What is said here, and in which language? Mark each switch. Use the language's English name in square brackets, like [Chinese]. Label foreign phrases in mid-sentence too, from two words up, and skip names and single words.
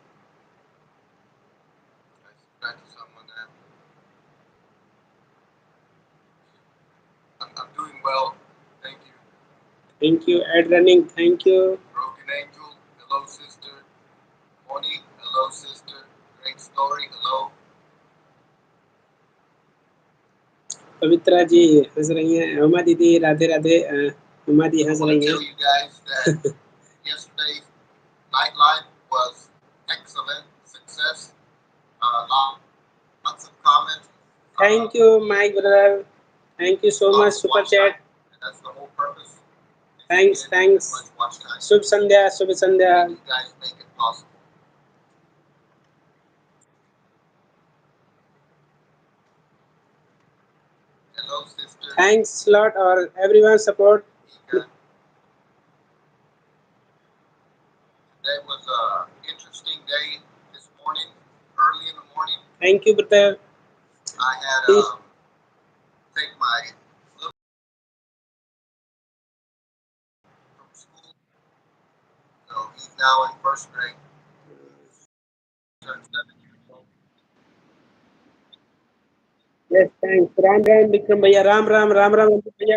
[English] I subscribed to someone that I'm doing well. Thank you. Thank you, Ad Running. Thank you. Broken Angel, hello, sister. Moni, hello, sister. Great story, hello. [Hindi] पवित्रा जी हंस रही हैं, उमा दीदी राधे राधे। उमा दी [English] I [Hindi] हंस [English] want [Hindi] रही [English] to [Hindi] हैं। [English] tell you guys that yesterday's night live was excellent success. Lots of comments. Thank you, my brother. Thank you so much, Lots of super watch chat. time, and that's the whole purpose. Thanks, Get thanks. as much watch time. [Hindi] शुभ संध्या, शुभ संध्या। [English] You guys make it possible. Hello, sister. Thanks a lot और everyone support. Ika. Today was an interesting day this morning, early in the morning. Thank you, brother. I had Please. take my little from school, so he's now in first grade. Turned 7 years old. Yes, thanks. [Hindi] Ram Ram Vikram भैया, राम राम राम राम भैया।